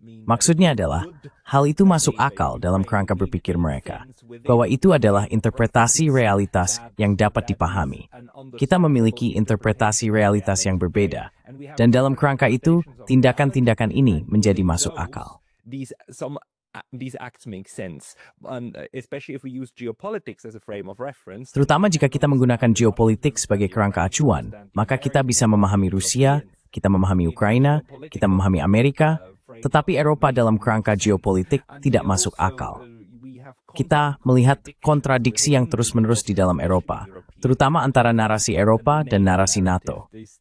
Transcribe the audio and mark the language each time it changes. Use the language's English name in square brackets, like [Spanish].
[Indonesian] Maksudnya adalah, hal itu masuk akal dalam kerangka berpikir mereka, bahwa itu adalah interpretasi realitas yang dapat dipahami. Kita memiliki interpretasi realitas yang berbeda, dan dalam kerangka itu, tindakan-tindakan ini menjadi masuk akal. [English] These acts make sense, especially if we use geopolitics as a frame of reference. [Indonesian] Terutama jika kita menggunakan geopolitik sebagai kerangka acuan, maka kita bisa memahami Rusia, kita memahami Ukraina, kita memahami Amerika, tetapi Eropa dalam kerangka geopolitik tidak masuk akal. Kita melihat kontradiksi yang terus-menerus di dalam Eropa, terutama antara narasi Eropa dan narasi NATO.